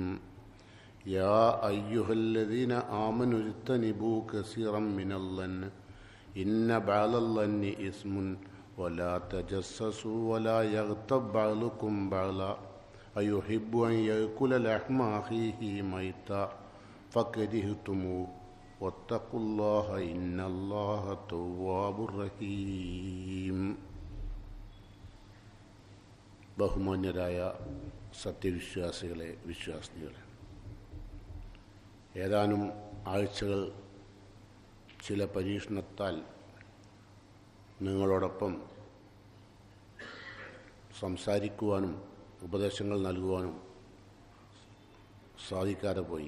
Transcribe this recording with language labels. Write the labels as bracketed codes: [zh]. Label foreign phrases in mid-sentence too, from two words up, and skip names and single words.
[ar] يا أيها الذين آمنوا اجتنبوا كثيرا من الظن إن بعض الظن إثم ولا تجسسوا ولا يغتب بعضكم بعضا أيحب أن يأكل لحم أخيه ميتا فكرهتموه واتقوا الله إن الله تواب رحيم. [ml] ബഹുമാന്യരായ സത്യവിശ്വാസികളെ, വിശ്വാസിനികളെ, ഏതാനും ആഴ്ചകൾ ചില പരീക്ഷണത്താൽ നിങ്ങളോടൊപ്പം സംസാരിക്കുവാനും ഉപദേശങ്ങൾ നൽകുവാനും സാധിക്കാതെ പോയി.